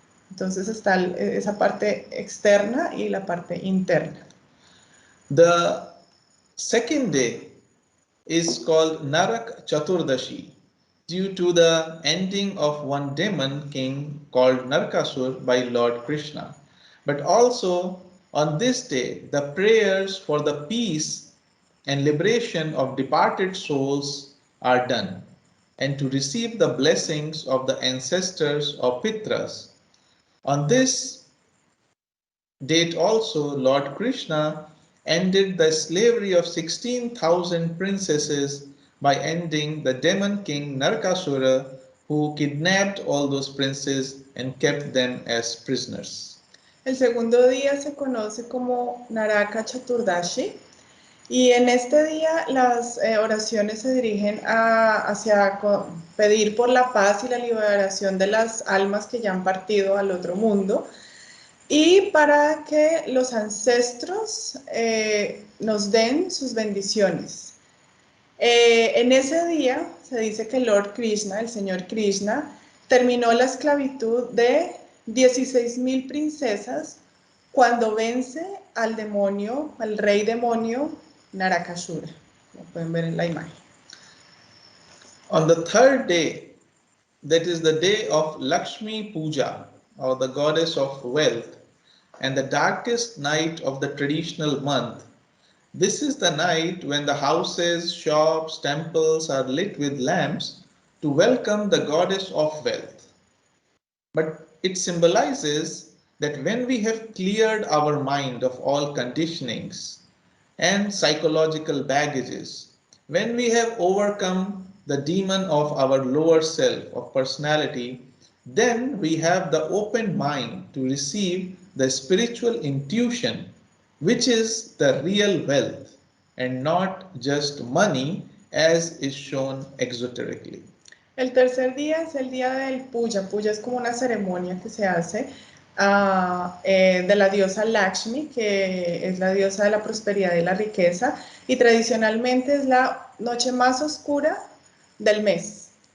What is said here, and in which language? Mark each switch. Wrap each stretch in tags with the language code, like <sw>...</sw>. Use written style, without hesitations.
<es>Entonces está esa parte externa y la parte interna.</es> <en>The second day is called Narak Chaturdashi due to the ending of one demon king called Narkasur by Lord Krishna. But also on this day, the prayers for the peace and liberation of departed souls are done, and to receive the blessings of the ancestors or Pitras. On this date also, Lord Krishna ended the slavery of 16,000 princesses by ending the demon king Narkasura, who kidnapped all those princes and kept them as prisoners.</en> <es>El segundo día se conoce como Naraka Chaturdashi y en este día las oraciones se dirigen hacia pedir por la paz y la liberación de las almas que ya han partido al otro mundo y para que los ancestros nos den sus bendiciones. En ese día se dice que Lord Krishna, el señor Krishna, terminó la esclavitud de 16,000 princesas cuando vence al demonio, al rey demonio Narakasura. Lo pueden ver en la imagen.</es> <en>On the third day, that is the day of Lakshmi Puja, or the goddess of wealth, and the darkest night of the traditional month, this is the night when the houses, shops, temples are lit with lamps to welcome the goddess of wealth. But it symbolizes that when we have cleared our mind of all conditionings and psychological baggages, when we have overcome the demon of our lower self, of personality, then we have the open mind to receive the spiritual intuition, which is the real wealth and not just money as is shown exoterically.</en> <es>El tercer día es el día del puja. Puja es como una ceremonia que se hace de la diosa Lakshmi, que es la diosa de la prosperidad y la riqueza, y tradicionalmente es la noche más oscura del mes.</es>